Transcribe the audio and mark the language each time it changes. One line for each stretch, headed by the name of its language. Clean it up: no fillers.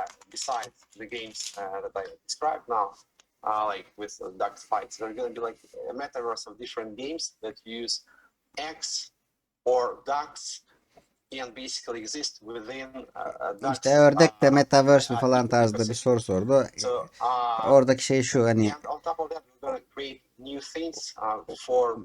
English: Besides the games that I described now, like with dark fights, there's gonna be like a metaverse of different games that use X or DAX and basically exist within DAX.
Turkish: İşte ördek de metaverse mi falan tarzda bir soru sordu.
English: So,
Turkish: Oradaki şey şu, hani
English: and on top of that, we're gonna create new things for